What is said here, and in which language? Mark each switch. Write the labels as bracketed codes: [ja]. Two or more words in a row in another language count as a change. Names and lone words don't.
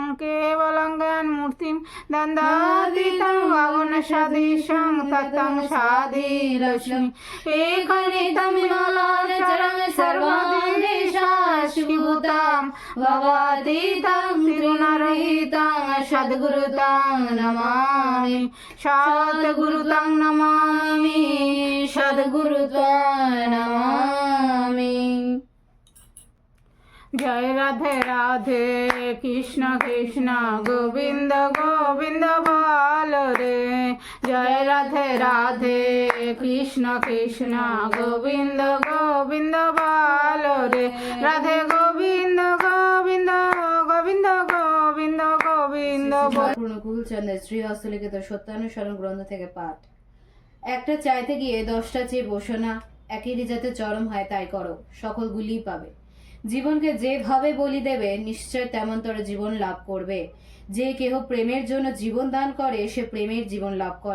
[sa] केवलं ज्ञानमूर्तिं दन्दातीतं गगनसदृशं ततं साधि लक्ष्मी एकनितं विमलाचलं सर्वदेशाश्रीभूतं भवातीतं तिरुनरहितं सद्गुरुतं नमामि सद्गुरुतं नमामि सद्गुरुतं नमामि। [hi] जय राधे राधे कृष्ण कृष्ण गोविंद गोविंद बोलो रे। जय राधे राधे कृष्ण कृष्ण गोविंद गोविंद बोलो रे। राधे गोविंद गोविंद गोविंद गोविंद गोविंद। [bn] অনুকূল চন্দ্রের শ্রী হস্তলিখিত সত্যানুসরণ গ্রন্থ থেকে পাঠ। একটা চাইতে গিয়ে 10টা চেয়ে বসো না, একই যাতে চরম হয় তাই করো, সকলগুলিই পাবে। জীবনকে যেভাবে বলি দেবে নিশ্চয় তেমনতর জীবন লাভ করবে। যে কেহ প্রেমের জন্য জীবন দান করে সে প্রেমের জীবন লাভ করে।